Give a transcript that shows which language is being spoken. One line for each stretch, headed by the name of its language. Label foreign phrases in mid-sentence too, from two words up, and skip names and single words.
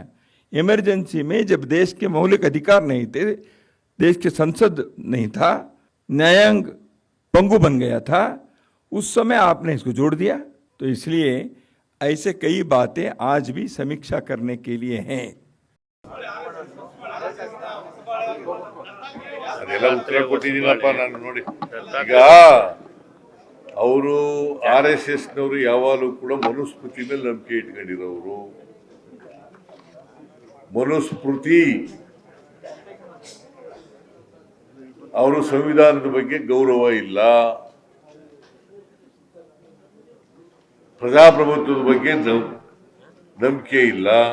Hindi: इमरजेंसी में जब देश के मौलिक अधिकार नहीं थे, देश के संसद नहीं था, न्यायांग पंगु बन गया था, उस समय आपने इसको जोड़ दिया। तो इसलिए ऐसे कई बातें आज भी समीक्षा करने के लिए हैं।
Kannada: ಅದೆಲ್ಲ ಉತ್ತರ ಕೊಟ್ಟಿದ್ದೀನಪ್ಪ ನಾನು ನೋಡಿ. ಈಗ ಅವರು RSSನವರು ಯಾವಾಗಲೂ ಕೂಡ ಮನುಸ್ಮೃತಿ ಮೇಲೆ ನಂಬಿಕೆ ಇಟ್ಕೊಂಡಿರೋರು. ಮನುಸ್ಮೃತಿ, ಅವರು ಸಂವಿಧಾನದ ಬಗ್ಗೆ ಗೌರವ ಇಲ್ಲ, ಪ್ರಜಾಪ್ರಭುತ್ವದ ಬಗ್ಗೆ ನಂಬಿಕೆ ಇಲ್ಲ.